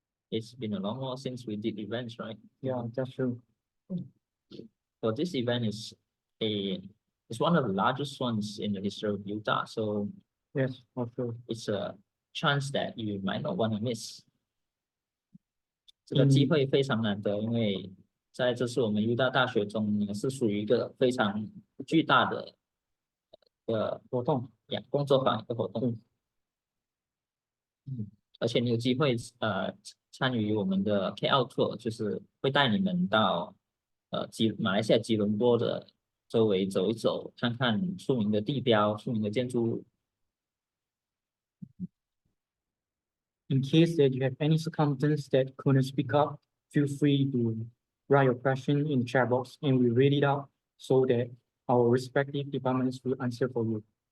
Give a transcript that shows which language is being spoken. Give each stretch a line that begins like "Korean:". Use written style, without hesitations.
English: It's been a long while since we did events, right? Yeah, that's true. So this event is one of the largest ones in the history of UTAR. So Yes, for sure. it's a chance that you might not want to miss.
Chinese: 这个机会非常难得，因为在这次我们 UTAR 大学中呢，是属于一个非常巨大的活动工作坊一个活动。而且你有机会参与我们的 KL tour，就是会带你们到马来西亚吉隆坡的周围走一走，看看出名的地标、出名的建筑物。
English: In case that you have any circumstance that couldn't speak up, feel free to write your question in the chat box and we read it out so that our respective departments will answer for you.